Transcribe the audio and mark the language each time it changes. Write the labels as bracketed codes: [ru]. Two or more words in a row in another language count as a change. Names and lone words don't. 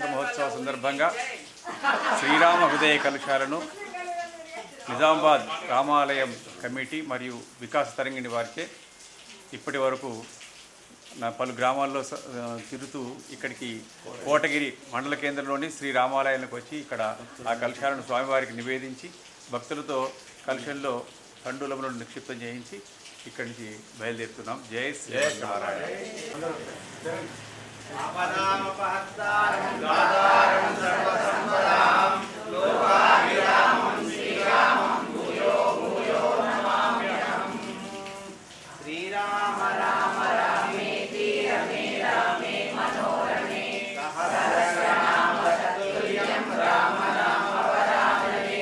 [te] మహోత్సవ సందర్భంగా శ్రీరామ హృదయ కలశాలను నిజామాబాద్ రామాలయం కమిటీ మరియు వికాస్ తరంగిణి వారిచే ఇప్పటి వరకు పలు గ్రామాల్లో తిరుగుతూ ఇక్కడికి కోటగిరి మండల కేంద్రంలోని శ్రీ రామాలయానికి వచ్చి ఇక్కడ ఆ కలశాలను స్వామివారికి నివేదించి భక్తులతో కలశంలో తండూలములను నిక్షిప్తం చేయించి ఇక్కడి నుంచి బయలుదేరుతున్నాం. జై శ్రీమన్నారాయణ. [sa] श्रीराम राम रामेति रमे रामे मनोरमे सहस्रनाम तत्तुल्यं राम नाम वरानने।